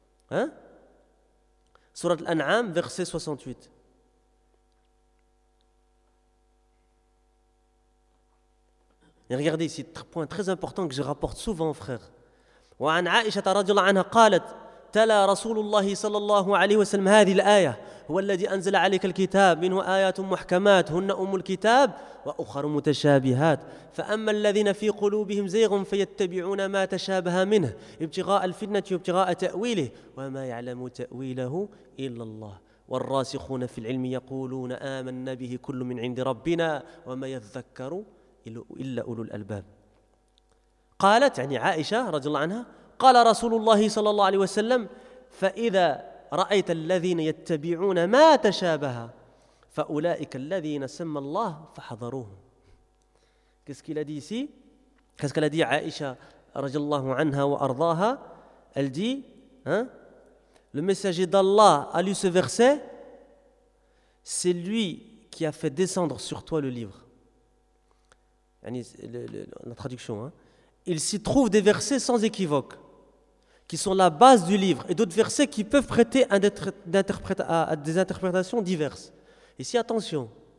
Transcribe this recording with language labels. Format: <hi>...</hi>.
<fr>Hein? Sourate Al-An'am, verset 68. Et regardez ici, un point très important que je rapporte souvent, frère.</fr> <ar>وعن عائشة رضي الله عنها قالت تلا رسول الله صلى الله عليه وسلم هذه الآية هو الذي أنزل عليك الكتاب منه آيات محكمات هن أم الكتاب وأخر متشابهات فأما الذين في قلوبهم زيغ فيتبعون ما تشابه منه ابتغاء الفتنة وابتغاء تأويله وما يعلم تأويله إلا الله والراسخون في العلم يقولون آمنا به كل من عند ربنا وما يذكر إلا أولو الألباب. قالت يعني عائشة رضي الله عنها قال رسول الله صلى الله عليه وسلم فإذا رأيت الذين يتبعون ما تشابه فأولئك الذين سمى الله فحذروهم.</ar> <fr>Qu'est-ce qu'il a dit ici? Qu'est-ce qu'elle a dit عائشة</fr> <ar>رضي الله عنها وأرضاها?</ar> <fr>Elle dit, hein? Le messager d'Allah a lu ce verset, c'est lui qui a fait descendre sur toi le livre. la traduction, hein. Il s'y trouve des versets sans équivoque, qui sont la base du livre, et d'autres versets qui peuvent prêter à des interprétations diverses. Ici, attention.</fr>